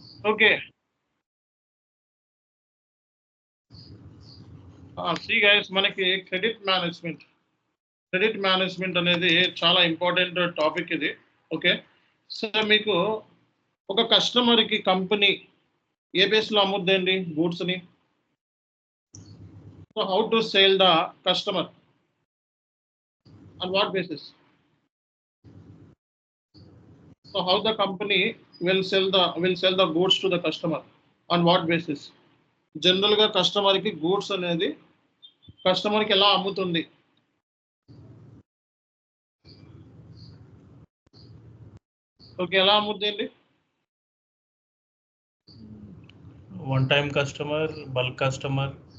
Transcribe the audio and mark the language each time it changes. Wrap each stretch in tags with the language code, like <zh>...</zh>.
<te>Okay, see guys, మనకి credit management అనేది చాలా ఇంపార్టెంట్ టాపిక్ ఇది. ఓకే, సో మీకు ఒక కస్టమర్కి కంపెనీ ఏ బేస్లో అమ్ముద్దండి గూడ్స్ని?</te> <en>So how to sale the customer, on what basis? So how the company will sell the goods to the customer, on what basis?</en> <te>General గా customer కి goods అనేది customer కి ఎలా అమ్ముతుంది? ఓకే, ఎలా అమ్ముద్ది అండి?</te> <en>One time customer, bulk customer.</en>